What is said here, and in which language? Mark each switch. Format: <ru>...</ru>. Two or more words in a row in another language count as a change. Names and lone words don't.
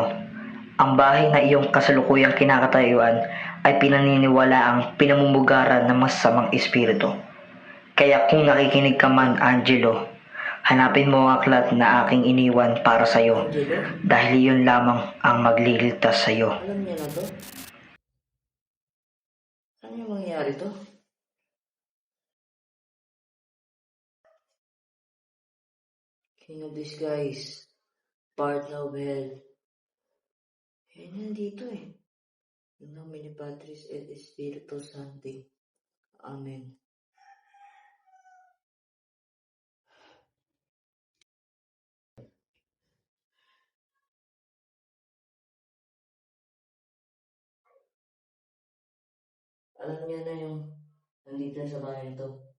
<tl>Ang bahay na iyong kasalukuyang kinakatayuan ay pinaniniwalaang pinamumugaran ng masasamang espiritu. Kaya kung nakikinig ka man, Angelo, hanapin mo ang aklat na aking iniwan para sa'yo. Dahil iyon lamang ang magliligtas sa'yo. Alam niya na to? Ano yung mangyayari to?</tl> <en>King of the Skies, partner of hell.</en> <tl>Nandito eh.</tl> <la>In nomine Patris et Spiritus Sancti. Amen.</la> <tl>Alam niya na yung nandito na sa bahay nito.</tl>